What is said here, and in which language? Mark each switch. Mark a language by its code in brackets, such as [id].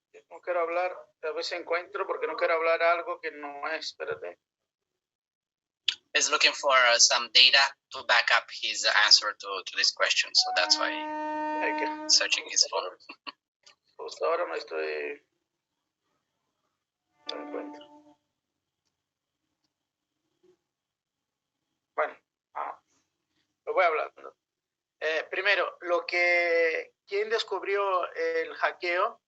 [es] No quiero hablar, a veces encuentro porque no quiero hablar algo que no es, espérate. [en] He's looking for some data to back up his answer to this question, so that's why [es] Hay que, [en] searching his phone. [es] justo ahora no estoy, no encuentro. Bueno, lo voy hablando. Primero, ¿quién descubrió el hackeo?